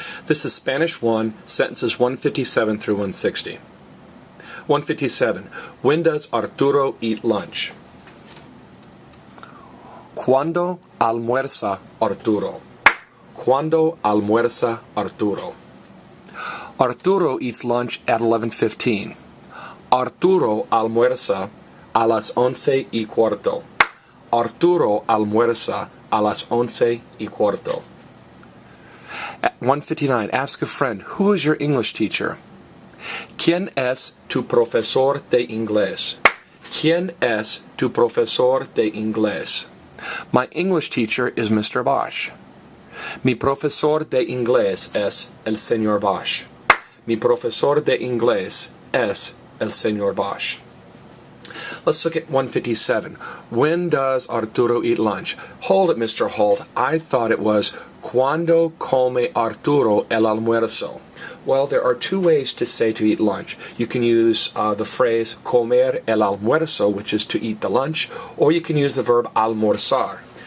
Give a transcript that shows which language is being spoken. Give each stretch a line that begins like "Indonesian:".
English: This is Spanish 1, sentences 157 through 160. 157. When does Arturo eat lunch?
Spanish: ¿Cuándo almuerza Arturo? ¿Cuándo almuerza Arturo?
English: Arturo eats lunch at 11:15.
Spanish: Arturo almuerza a las 11:15. Arturo almuerza a las 11:15. At 159.
English: Ask a friend, who is your English teacher?
Spanish: ¿Quién es tu profesor de inglés? ¿Quién es tu profesor de inglés?
English: My English teacher is Mr. Bosch.
Spanish: Mi profesor de inglés es el señor Bosch. Mi profesor de inglés es el señor Bosch.
English: Let's look at 157. When does Arturo eat lunch? Hold it, Mr. Holt. I thought it was
Spanish: ¿Cuándo come Arturo el almuerzo?
English: Well, there are two ways to say to eat lunch. You can use the phrase
Spanish: comer el almuerzo,
English: which is to eat the lunch, or you can use the verb almorzar.